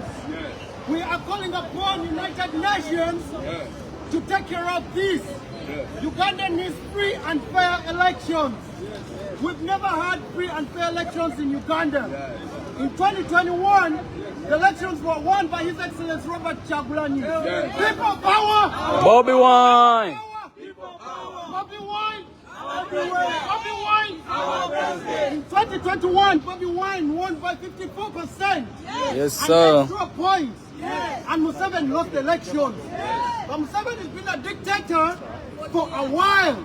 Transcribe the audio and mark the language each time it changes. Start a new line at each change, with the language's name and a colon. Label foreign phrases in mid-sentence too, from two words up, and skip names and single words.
English: We are calling upon United Nations to take care of this. Uganda needs free and fair elections. We've never had free and fair elections in Uganda. In 2021, the elections were won by His Excellency Robert Chagulanyi. People power! Bobi wine! People power! Bobi wine! Bobi wine! In 2021, Bobi wine won by 54%. Yes, sir. And extra points. And Museveni lost the elections. But Museveni has been a dictator for a while.